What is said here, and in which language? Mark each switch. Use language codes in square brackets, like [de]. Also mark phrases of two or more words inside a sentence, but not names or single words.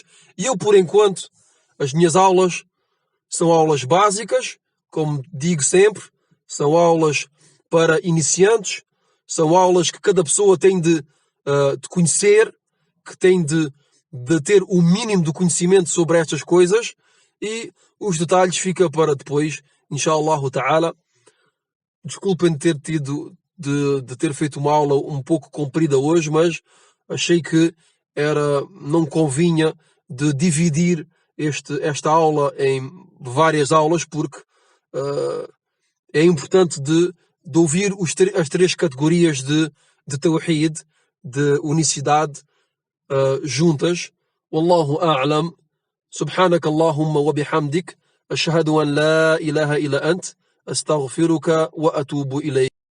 [pt] E eu, por enquanto, as minhas aulas são aulas básicas, como digo sempre, são aulas para iniciantes, são aulas que cada pessoa tem de conhecer, que tem de ter o mínimo de conhecimento sobre estas coisas, e os detalhes ficam para depois, [ar] إن شاء الله تعالى. [pt] Desculpem de ter feito uma aula um pouco comprida hoje, mas achei que não convinha de dividir esta aula em várias aulas, porque é importante de ouvir as três categorias de Tawhid, de unicidade, juntas. [ar] والله أعلم. سبحانك اللهم وبحمدك أشهد أن لا إله إلا أنت. أستغفرك وأتوب إليك.